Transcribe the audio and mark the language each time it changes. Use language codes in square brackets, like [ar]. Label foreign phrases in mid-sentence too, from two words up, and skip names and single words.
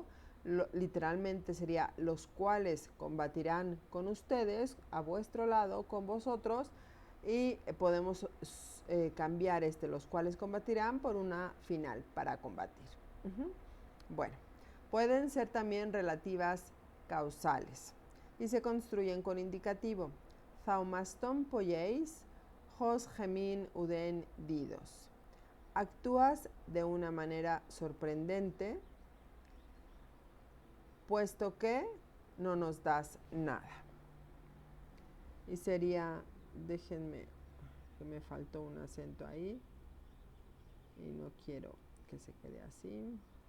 [es] Literalmente sería los cuales combatirán con ustedes, a vuestro lado, con vosotros, y podemos cambiar los cuales combatirán por una final, para combatir. Bueno, pueden ser también relativas causales y se construyen con indicativo. [el] θαυμαστὸν ποιεῖς, ὃς ἡμῖν οὐδὲν δίδως. [es] Actúas de una manera sorprendente, puesto que no nos das nada. Y sería, déjenme, que me faltó un acento ahí y no quiero que se quede así.